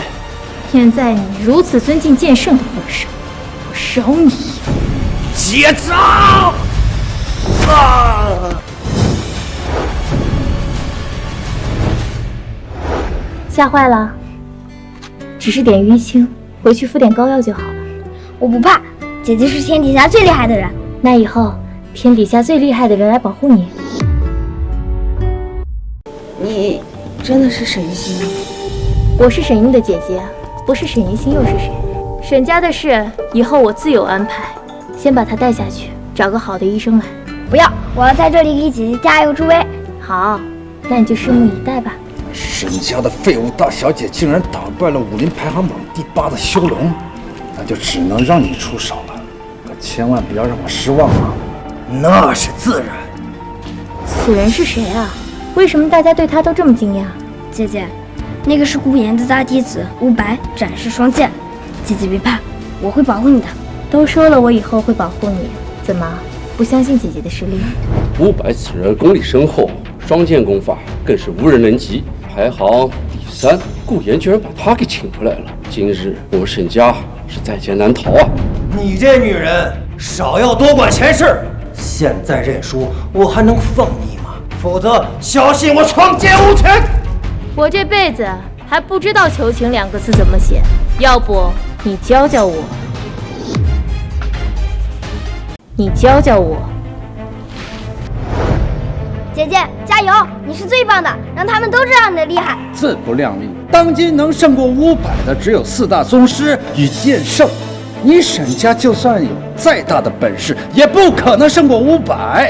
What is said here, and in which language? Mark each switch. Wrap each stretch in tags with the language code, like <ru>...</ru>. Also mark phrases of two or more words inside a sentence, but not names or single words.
<zh>現在你如此尊敬劍聖的份上，我饒你。接招！嚇壞了，只是點淤青，回去敷點膏藥就好了。我不怕，姐姐是天底下最厲害的人。那以後天底下最厲害的人來保護你。你真的是沈一星嗎？我是沈英的姐姐，不是沈一星又是誰？沈家的事以後我自有安排，先把她帶下去，找個好的醫生來。不要，我要在這裡給姐姐加油助威。好，那你就拭目以待吧。沈家的廢物大小姐竟然打敗了武林排行榜第8的修龍，那就只能讓你出手了，可千萬不要讓我失望啊！那是自然。此人是誰啊？為什麼大家對他都這麼驚訝？姐姐，那個是顧炎的大弟子烏白，展示雙劍。姐姐別怕，我會保護你的。都說了我以後會保護你，怎麼不相信姐姐的實力？烏白此人功力深厚，雙劍功法更是無人能及，排行第3。顧炎居然把他給請回來了，今日我們沈家是在劫難逃啊！你這女人少要多管閒事，現在認輸我還能放你嗎？否則小心我闖劫無情！我這輩子還不知道求情2個字怎麼寫，要不你教教我？你教教我。姐姐加油，你是最棒的，讓他們都知道你的厲害。自不量力，當今能勝過烏百的只有4大宗師與劍聖， 你沈家就算有再大的本事，也不可能胜过500。</zh>